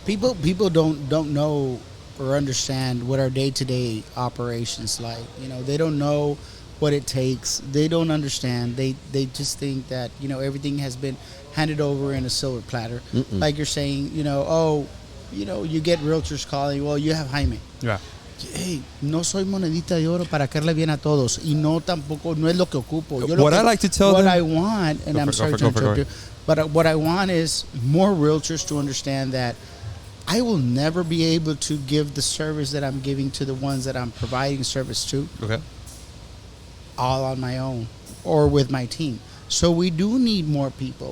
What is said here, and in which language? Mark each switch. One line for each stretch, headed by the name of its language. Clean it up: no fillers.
English: People don't know or understand what our day-to-day operations like. They don't know what it takes. They don't understand. They just think that, everything has been handed over in a silver platter. Mm-mm. Like you're saying, you get realtors calling, well, you have Jaime. Yeah.
Spanish: Hey, no soy monedita de oro para caerle bien a todos, y no tampoco no es lo que ocupo.
English: What I like to tell what them- I want, and I'm sorry to interrupt you, but what I want is more realtors to understand that I will never be able to give the service that I'm giving to the ones that I'm providing service to Okay. all on my own or with my team. So we do need more people.